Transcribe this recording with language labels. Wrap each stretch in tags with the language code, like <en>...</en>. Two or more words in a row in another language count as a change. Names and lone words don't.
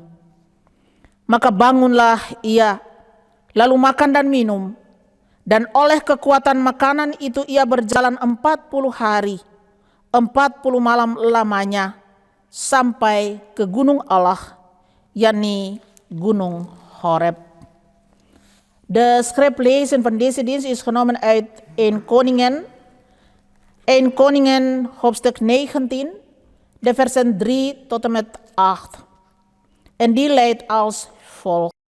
<id>Maka bangunlah ia, lalu makan dan minum, dan oleh kekuatan makanan itu ia berjalan 40 hari, 40 malam lamanya, sampai ke gunung Allah, yakni Gunung Horeb.</id> <nl>De schriftlezen van deze dienst is genomen uit 1 Koningen hoofdstuk 19, de versen 3 tot en met 8. En die luidt als volgt.</nl>